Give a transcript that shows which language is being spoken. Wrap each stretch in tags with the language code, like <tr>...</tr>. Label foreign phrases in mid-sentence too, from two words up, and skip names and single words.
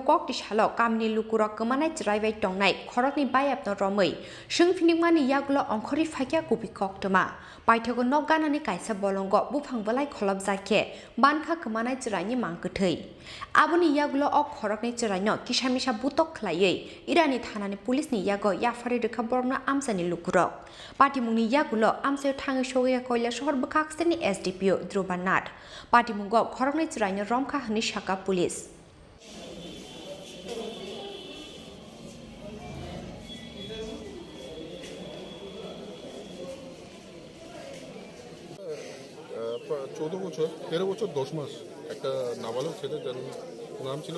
<trp>कक्ति सालो कामनि लुकुरक गोमानाय जरायबाय टंनाय खरकनि बायाबनो रमै सोंफिनिमानि यागुलो अंखरि फाकिया कुपि कक्तमा बायथगो नगानानि काइसा बलंग बुफां बलाय खलब जाके बानखा गोमानाय जरायनि मांगथै आबनि यागुलो अ खरकनि जरायनो किसामिसा बुतक खलायै इरानि थानानि पुलिसनि यागो याफारि रेखा बरनो आमसानि लुकुरक पाटिमुनि यागुलो आमसायो थाङै सगैया कयला शहर बखाक्सनि एसडीपीओ ध्रुबानाथ पाटिमुगो खरकनि जरायनो रमखा हनि शाखा पुलिस</trp> <bn>চৌদ্দ বছর 13 বছর 10 মাস একটা নাবালক ছেলে যার নাম ছিল</bn>